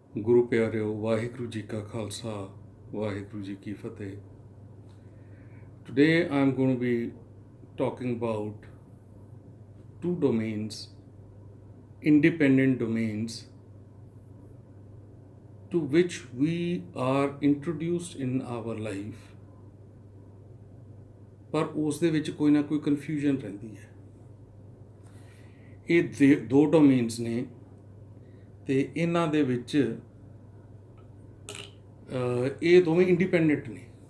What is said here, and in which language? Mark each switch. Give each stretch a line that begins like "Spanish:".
Punjabi: ਗੁਰੂ ਪਿਆਰਿਓ, ਵਾਹਿਗੁਰੂ ਜੀ ਕਾ ਖਾਲਸਾ, ਵਾਹਿਗੁਰੂ ਜੀ ਕੀ ਫਤਿਹ।
English: Today I'm going to be talking about two domains, independent domains, to which we are introduced in our life,
Punjabi: ਪਰ ਉਸ ਦੇ ਵਿੱਚ ਕੋਈ ਨਾ ਕੋਈ ਕਨਫਿਊਜ਼ਨ ਰਹਿੰਦੀ ਹੈ। ਇਹ ਦੋ ਡੋਮੇਨਸ ਨੇ ਤੇ ਇਹਨਾਂ ਦੇ ਵਿੱਚ ਇਹ ਦੋਵੇਂ ਇੰਡੀਪੈਂਡੈਂਟ ਨੇ।